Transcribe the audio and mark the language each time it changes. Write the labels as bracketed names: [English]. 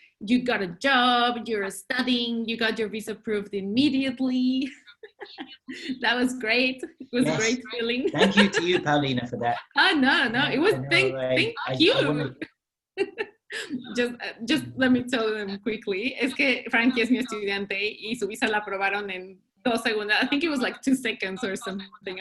[English] You got a job, you're studying, you got your visa approved immediately. That was great. It was a great feeling. Thank you to you, Paulina, for that. No, it was thank you. Just let me tell them quickly. [Spanish] Es que Frankie es mi estudiante y su visa la aprobaron en 2 segundos. [English] I think it was like 2 seconds or something.